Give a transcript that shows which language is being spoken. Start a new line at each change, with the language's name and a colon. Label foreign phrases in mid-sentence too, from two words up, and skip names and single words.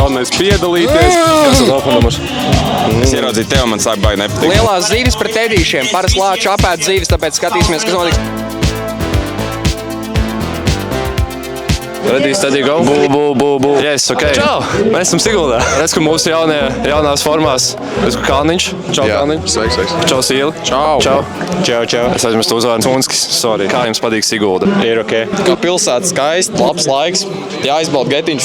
Latvian: Galvenais piedalīties. Kas ir telefonnumurs? Es ieraudzīju tevi, man sāk baigi nepatikt. Lielās zīves pret tedīšiem. Parasti lāču apēd zīves, tāpēc skatīsimies, kas notiks.
English: Ready, steady, go.
Latvian: Bū.
English: Yes, ok.
Latvian: Čau! Mēs esam Siguldā. Redz, ka mūsu jaunās formās. Redz, ka Kalniņš. Čau, Kalniņš. Sveiks. Čau, Sīli. Čau. Es aizmirstu uzvārdu. Cunskis. Sorry. Kā jums patīk Sigulda? Ir ok. Kā pilsēta skaisti, labs laiks, jāizbauda getiņš.